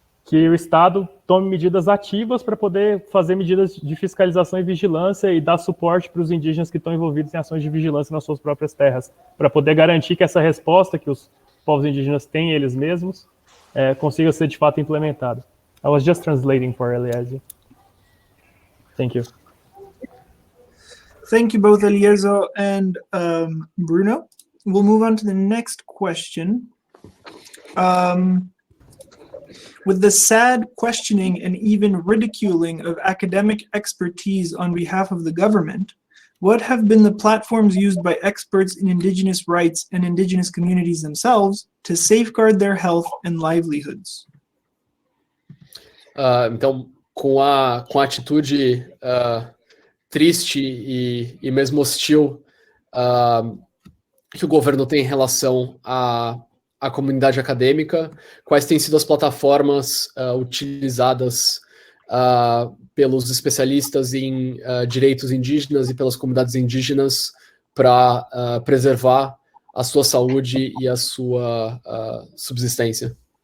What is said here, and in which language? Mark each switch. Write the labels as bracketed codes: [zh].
[pt] que o Estado tome medidas ativas para poder fazer medidas de fiscalização e vigilância e dar suporte para os indígenas que estão envolvidos em ações de vigilância nas suas próprias terras, para poder garantir que essa resposta que os povos indígenas têm eles mesmos consiga ser de fato implementada. [en] I was just translating for Eliezer. Thank you. Thank you both, Eliezer and Bruno. We'll move on to the next question. With the sad questioning and even ridiculing of academic expertise on behalf of the government, what have been the platforms used by experts in Indigenous rights and Indigenous communities themselves to safeguard their health and livelihoods? [pt] Então, com a atitude triste e mesmo hostil que o governo tem em relação à comunidade acadêmica, quais têm sido as plataformas utilizadas pelos especialistas em direitos indígenas e pelas comunidades indígenas para preservar a sua saúde e a sua subsistência?